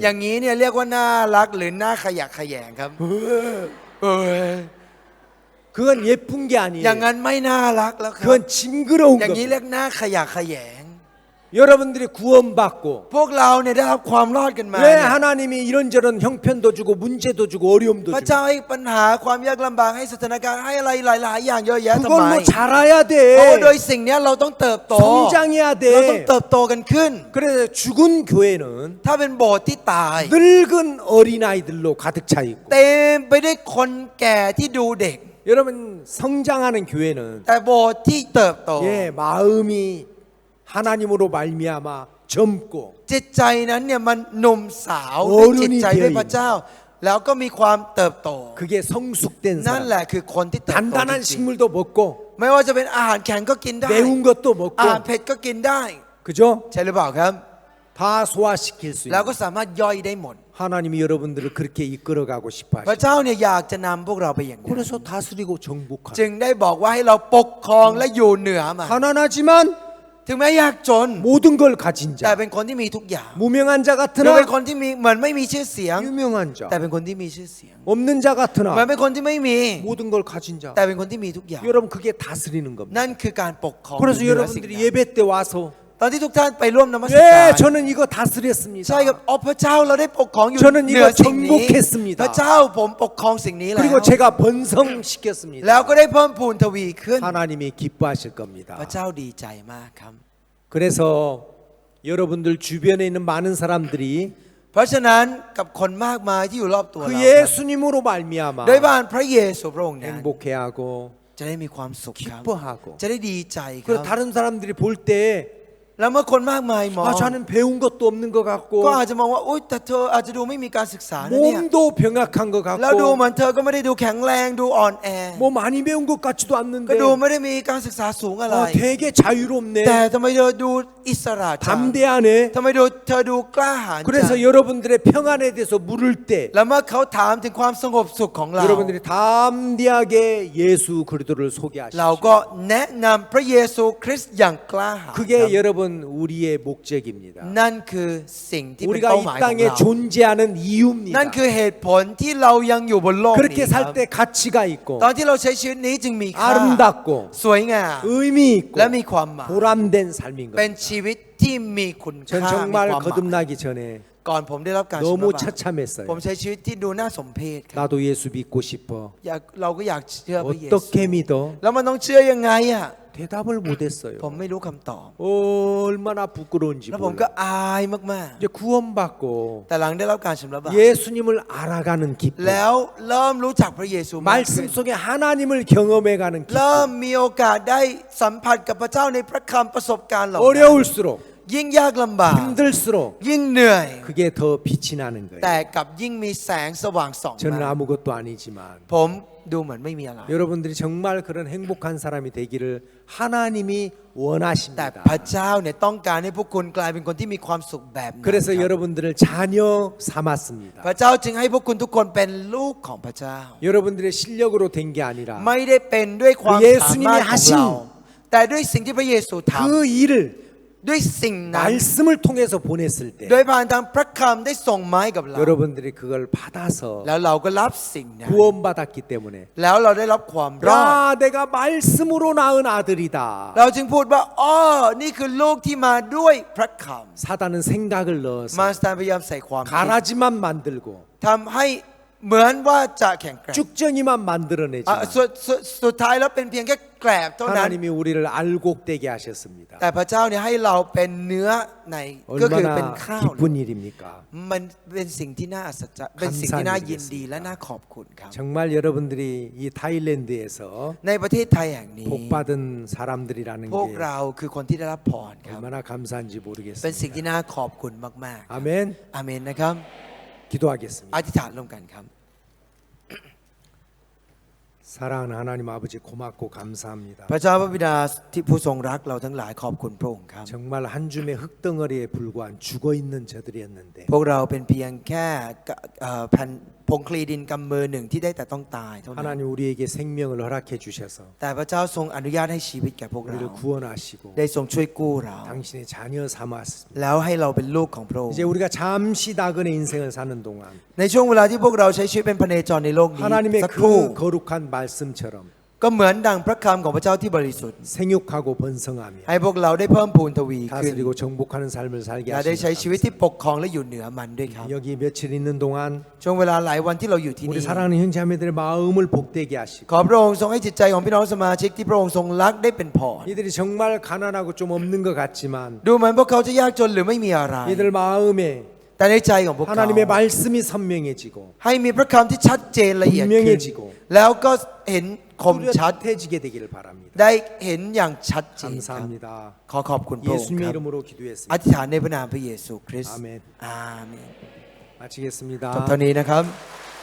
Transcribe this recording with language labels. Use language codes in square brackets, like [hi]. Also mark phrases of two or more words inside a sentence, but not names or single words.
[th] อย่างนี้เนี่ยเรียกว่าน่ารักหรือน่าขยะแขยงครับเอ้ย [ko] 그건 예쁜 게 [th] อย่าง [ko] 아니에요. [th] นั้นไม่น่ารักแล้วครับ [ko] 그건 징그러운 [th] อย่างนี้ [ko] 겁니다. [th] เรียกน่าขยะแขยง [ko] 여러분들이 구원받고 [th] พวกเราเนี่ยได้รับความรอดกันมา [ko] 왜 [th] เนี่ย [ko] 하나님이 이런저런 형편도 주고 문제도 주고 어려움도 [th] พระ [ko] 주고 [th] เจ้าให้ปัญหาความยากลำบากให้สถานการณ์ให้อะไรหลาย ๆ อย่างเยอะแยะทำ [ko] 그걸 [th] ไม [ko] 뭐 자라야 [th] เพราะว่าโดย [ko] 돼. [th] สิ่งเนี้ยเราต้องเติบโต [ko] 성장해야 [th] เราต้อง [ko] 돼. [th] เติบโตกันขึ้น [ko] 그래서 죽은 교회는 [th] ถ้าเป็นโบสถ์ที่ตาย [ko] 늙은 어린아이들로 가득 차 있고 [th] เต็มไปด้วยคนแก่ที่ดูเด็ก [ko] 여러분 성장하는 교회는 [th] แต่โบสถ์ที่เติบโต [ko] 예, 마음이 하나님으로 말미암아 젊고 [th] จิตใจนั้นเนี่ยมันหนุ่มสาว โอ้ ด้วยจิตใจ นี่ ด้วยพระเจ้า แล้วก็มีความเติบโต [ko] 그게 성숙된 [th] นั่น [ko] 사람 [th] แหละคือคนที่เติบโต [ko] 단단한 [th] จริง [ko] 식물도 먹고 [th] ๆไม่ว่าจะเป็นอาหารแข็งก็กินได้ [ko] 매운 것도 [th] อาหาร [ko] 먹고 [th] เผ็ดก็กินได้ [ko] 그죠? [th] ใช่หรือเปล่าครับ [ko] 다 소화시킬 수 [th] แล้ว [ko] 있는 [th] ก็สามารถย่อยได้หมด [ko] 하나님이 여러분들을 그렇게 이끌어가고 싶어 [th] พระ [ko] 하십니다. [th] เจ้าเนี่ยอยากจะนำพวกเราไปอย่างนั้น [ko] 그래서 다스리고 정복하는 [th] จึงได้บอกว่าให้เราปกครองและอยู่เหนือมัน [ko] 가난하지만 [th] ถึงแม้ยากจน [ko] 모든 걸 가진 [th] แต่ [ko] 자 [th] เป็นคนที่มีทุกอย่าง [ko] 무명한 자 [th] หรือเป็น [ko] 같으나 [th] คนที่มีเหมือนไม่มีชื่อเสียง [ko] 유명한 [th] แต่ [ko] 자 [th] เป็นคนที่มีชื่อเสียง [ko] 없는 자 [th] เหมือน [ko] 같으나 [th] เป็นคนที่ไม่มี [ko] 모든 걸 가진 자 [th] แต่เป็นคนที่มีทุกอย่าง [ko] 여러분 그게 다스리는 겁니다. [th] นั่นคือการปกครอง [ko] 그래서 [th] เหนือสิ่ง [ko] 여러분들이 [th] นั้น [ko] 예배 때 와서 [th] ตอนที่ทุกท่านไปร่วมนมัสการ [ko] 예 저는 이거 다스렸습니다. [th] ใช่ครับอ๋อพระเจ้าเราได้ปกครองอยู่ [ko] 저는 [th] เหนือ [ko] 이거 [th] สิ่งนี้ [ko] 정복했습니다. [th] พระเจ้าผมปกครองสิ่งนี้แล้ว [ko] 그리고 제가 번성시켰습니다. [th] แล้วก็ได้เพิ่มพูนทวีขึ้น [ko] 하나님이 기뻐하실 겁니다. [th] พระเจ้าดีใจมากครับ [ko] 그래서 여러분들 주변에 있는 많은 사람들이 [th] เพราะฉะนั้นกับคนมากมายที่อยู่รอบตัว [ko] 그 [th] เราครับ [ko] 예수님으로 말미암아 [th] โดยบ้านพระเยซูพระองค์นั้น [ko] 행복해하고 [th] จะได้มีความสุขครับ [ko] 기뻐하고 [th] จะได้ดีใจค [ko] 그리고 [th] รับ [ko] 다른 사람들이 볼 때 [th] แล้วเมื่อคนมากมายมอง [ko] 저는 배운 것도 없는 것 같고 [th] ก็อาจจะมองว่าอุ๊ยแต่เธออาจจะดูไม่มีการศึกษานะเนี่ย [ko] 몸도 병약한 것 [th] แล้วดู [ko] 같고 [th] เหมือนเธอก็ไม่ได้ดูแข็งแรงดูอ่อนแอ [ko] 뭐 많이 배운 것 같지도 [th] ก็ [ko] 않는데 [th] ดูไม่ได้มีการศึกษาสูงอะไร [ko] 되게 [th] แต่ [ko] 자유롭네 [th] ทำไมเธอดูอิสระจัง [ko] 담대하네 [th] ทำไมเธอดูกล้าหาญจัง [ko] 그래서 여러분들의 평안에 대해서 물을 때 [th] แล้วเมื่อเขาถามถึงความสงบสุขของเรา [ko] 여러분들이 담대하게 예수 그리스도를 [th] เรา [ko] 소개하십시오 [th] ก็แนะนำพระเยซูคริสต์อย่างกล้าหาญครับ [ko] 그게 여러분 우리의 목적입니다 [th] นั่นคือสิ่งที่เป็น [ko] 우리가 [th] เป้า [ko] 이 [th] หมายของ [ko] 땅에 [th] เรา [ko] 존재하는 [th] นั่น [ko] 이유입니다 [th] คือเหตุผลที่เรายังอยู่บนโลกนี้ [ko] 그렇게 [th] ครั [ko] 살 [th] บ [ko] 때 가치가 있고 [th] ตอนที่เราใช้ชีวิตนี้จึงมีค่า [ko] 아름답고 [th] สวยงาม [ko] 의미 있고 [th] และมีความหมาย [ko] 보람된 삶인 [th] เป็น [ko] 겁니다 [th] ชีวิตที่มีคุณ [ko] 전 [th] ค่ามี [ko] 정말 [th] ความหมาย [ko] 거듭나기 전에 [th] ก่อนผมได้รับการชำ [ko] 너무 [th] ระบาป [ko] 처참했어요 [th] ผมใช้ชีวิตที่ดูน่าสมเพชครับ [ko] 나도 예수 믿고 싶어 [th] เราก็อยากเชื่อพระเยซู [ko] 어떻게 믿어? [th] แล้วมันต้องเชื่อยังไงอ่ะ [ko] 대답을 못했어요 [th] ผมไม่รู้คำตอบ [ko] 얼마나 부끄러운지 [th] แล้วผมก็ [ko] 몰라 [th] อายมาก [ko] 이제 구원받고 [th] ๆ แต่หลังได้รับการชำระบาป [ko] 예수님을 알아가는 기쁨 [th] แล้วเริ่มรู้จักพระเยซูมากขึ้น [ko] 말씀 속에 하나님을 경험해가는 [th] เริ่ม [ko] 기쁨 [th] มีโอกาสได้สัมผัสกับพระเจ้าในพระคำประสบการณ์เหล่านั้น [ko] 어려울수록 [th] ยิ่งยากลำบาก [ko] 힘들수록 [th] ยิ่งเหนื่อย [ko] 그게 더 빛이 나는 [th] แต่ [ko] 거예요 [th] กลับยิ่งมีแสงสว่างส่อง [ko] 저는 [th] มา [ko] 아무것도 아니지만 [th] ผมดูเหมือนไม่มีอะไร [ko] 여러분들이 정말 그런 행복한 사람이 되기를 하나님이 [th] แต่ [ko] 원하십니다 [th] พระเจ้าเนี่ยต้องการให้พวกคุณกลายเป็นคนที่มีความสุขแบบนั้น [ko] 그래서 [th] ครับ [ko] 여러분들을 자녀 삼았습니다 [th] พระเจ้าจึงให้พวกคุณทุกคนเป็นลูกของพระเจ้า [ko] 여러분들의 실력으로 된 게 아니라 [th] ไม่ได้เป็นด้วยความ เย สา ซู มารถ นิมิ ข ฮั อง ชิม เรา แต่ด้วยสิ่งที่พระเยซูท [ko] 그 일을 [th] ำด้วยสิ่งนั้น [ko] 말씀을 통해서 보냈을 때 [th] โดยผ่านทางพระคำได้ส่งมาให้กับเรา [ko] 여러분들이 그걸 받아서 [th] แล้วเราก็รับสิ่งนั้น [ko] 구원받았기 때문에 [th] แล้วเราได้รับความรอด [ko] 야 내가 말씀으로 낳은 아들이다 [th] เราจึงพูดว่าอ้อนี่คือลูกที่มาด้วยพระค [ko] 사단은 생각을 [th] ำ [ko] 넣어서 [th] มารซาตานพยายามใส่ความคิด [ko] 가라지만 만들고 [th] ทำให้เหมือนว่าจะแข็งแกร่ง [ko] 쭉정이만 [th] อ่ะ [ko] 만들어내지만 [th] สุดท้ายแล้วเป็นเพียงแค่แกลบเท่านั้น [ko] 하나님이 우리를 알곡되게 하셨습니다 [th] แต่พระเจ้าเนี่ยให้เราเป็นเนื้อในก็คือเป็น [ko] 얼마나 [th] ข้าว [ko] 기쁜 일입니까 [th] มันเป็นสิ่งที่น่าอัศจรรย์เป็นสิ่งที่น่ายินดีและน่าขอบคุณครับ [ko] 정말 여러분들이 이 타일랜드에서 [th] ในประเทศไทยแห่งนี้ [ko] 복받은 사람들이라는 [th] พวก [ko] 게 [th] เราคือคนที่ได้รับพรครับ [ko] 얼마나 감사한지 [th] เป็นสิ่ง [ko] 모르겠습니다 [th] ที่น่าขอบคุณมากๆครับ [ko] 아멘 [th] อาเมนนะครับ [ko] 기도하겠습니다 [th] อธิษฐานร่วมกันครับ [ko] 사랑하는 하나님 아버지 고맙고 감사합니다 [th] พระเจ้าพระบิดาที่ผู้ทรงรักเราทั้งหลายขอบคุณพระองค์ครับ [ko] 정말 한 줌의 흙덩어리에 불과한 죽어있는 저들이었는데 [th] พวกเราเป็นเพียงแค่แผ่นผงคลีดินกำมือหนึ่งที่ได้แต่ต้องตายเท่านั้น [ko] 하나님 우리에게 생명을 허락해 주셔서 [th] แต่พระเจ้าทรงอนุญาตให้ชีวิตแก่พวกเรา [ko] 우리를 구원하시고 [th] ได้ทรงช่วยกู้เรา [ko] 당신의 자녀 삼았습니다 [th] แล้วให้เราเป็นลูกของพระองค์ [ko] 이제 우리가 잠시 나그네 인생을 사는 동안 [th] ในช่วงเวลาที่พวกเราใช้ชีวิตเป็นพเนจรในโลกนี้ [ko] 하나님의 [th] สักครู่ [ko] 그 거룩한 말씀처럼 [th] ก็เหมือนดังพระคำของพระเจ้าที่บริสุทธิ์ [ko] 생육하고 번성하며 [th] ให้พวกเราได้เพิ่มพูนทวีขึ้น [ko] 다스리고 정복하는 삶을 살게 [th] และได้ใช้ชีวิต [ko] 하시는 [th] ที่ปกครองและอยู่เหนือมันด้วยครับ [ko] 여기 며칠 있는 동안 [th] ช่วงเวลาหลายวันที่เราอยู่ที่ [ko] 우리 [th] นี่ [ko] 사랑하는 형제 자매들의 마음을 복되게 하시고 [th] ขอพระองค์ทรงให้จิตใจของพี่น้องสมาชิกที่พระองค์ทรงรักได้เป็นพร [ko] 이들이 정말 가난하고 좀 없는 것 같지만 [th] ดูเหมือนพวกเขาจะยากจนหรือไม่มีอะไร [ko] 이들 마음에 [th] แต่ในใจของพวกเขา [ko] 하나님의 말씀이 선명해지고 [th] ให้มีพระคำที่ชัดเจนละเอียดขึ้น [ko] 분명해지고 [th] แล้วก็เห็นคมชัด [ko] 뚜렷해지게 되기를 바랍니다. [th] ได้เห็นอย่างชัดเจนครับ [ko] 감사합니다. [th] ขอบคุณพระองค์ [ko] 예수님의 [th] ครับ [ko] 이름으로 [th] อ [ko] 기도했습니다. [th] ธิษฐานในพระนามพระเยซูคริสต์ อาเมน อาเมน [ko] 마치겠습니다. [th] จบเท่านี้นะครับ